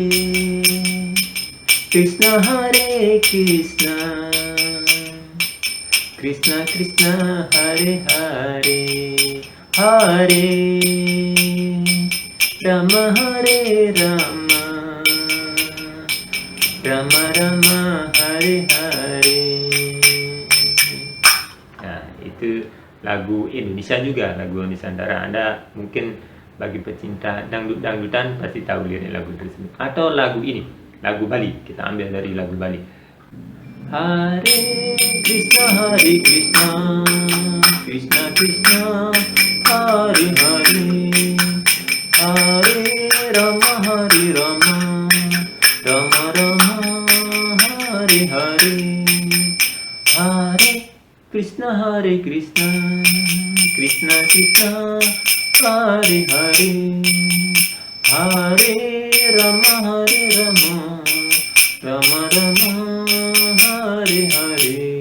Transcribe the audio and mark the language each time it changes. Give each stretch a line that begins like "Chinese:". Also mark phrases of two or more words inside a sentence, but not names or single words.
Sanskrit: Krishna, Hare Krishna, Krishna Krishna, Hare Hare, Hare Rama, Hare Rama, Rama Rama, Hare Hare.
Indonesian: Nah, itu lagu Indonesia juga, lagu Nusantara. Anda mungkin bagi pecinta dangdutan pasti tahu lirik lagu tersebut. Atau lagu ini, lagu Bali, kita ambil dari lagu Bali.
Sanskrit: Hare Krishna, Hare Krishna, Krishna Krishna, Hare Hare, Hare Rama, Hare Rama, Rama Rama, Hare Hare, Hare Krishna, Hare Krishna, Krishna Krishna, Hare Hare, Hare Rama, Hare Rama, Rama Rama, Hare Hare,